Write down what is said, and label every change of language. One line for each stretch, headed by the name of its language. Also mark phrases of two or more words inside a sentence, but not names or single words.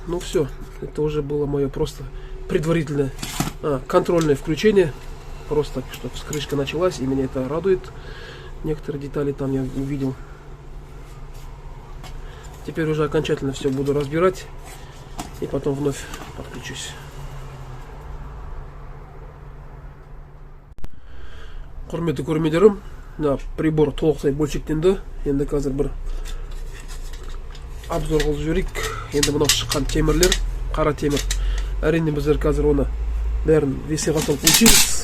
Russian: Ну все, это уже было мое просто предварительное контрольное включение. Просто чтобы вскрышка началась, и меня это радует. Некоторые детали там я увидел. Теперь уже окончательно все буду разбирать. И потом вновь подключусь.
Kazakh: Құрметті көрермендерім, прибор толықтай бөлшектенді. Енді қазір бір обзор қылып жіберейік. Енді мынау шыққан темірлер, қара темір. Әрине біздер қазір оны бәрін весиға салып өлшейміз.